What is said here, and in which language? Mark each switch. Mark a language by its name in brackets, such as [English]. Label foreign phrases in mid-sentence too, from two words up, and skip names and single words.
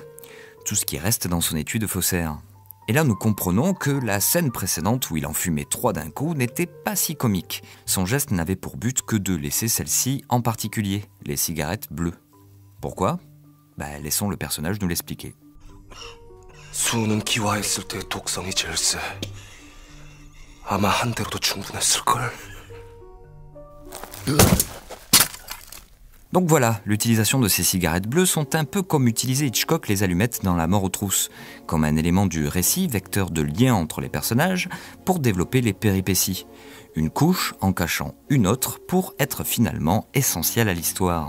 [French] Tout ce qui reste dans son étui de faussaire. Et là, nous comprenons que la scène précédente où il en fumait 3 d'un coup n'était pas si comique. Son geste n'avait pour but que de laisser celle-ci en particulier, les cigarettes bleues. Pourquoi ? Laissons le personnage nous l'expliquer. [Korean] 수는 기와했을 때 독성이 제일 세. 아마 한 대로도 충분했을걸. [French] Donc voilà, l'utilisation de ces cigarettes bleues sont un peu comme utiliser Hitchcock les allumettes dans La mort aux trousses, comme un élément du récit, vecteur de lien entre les personnages, pour développer les péripéties. Une couche en cachant une autre pour être finalement essentielle à l'histoire.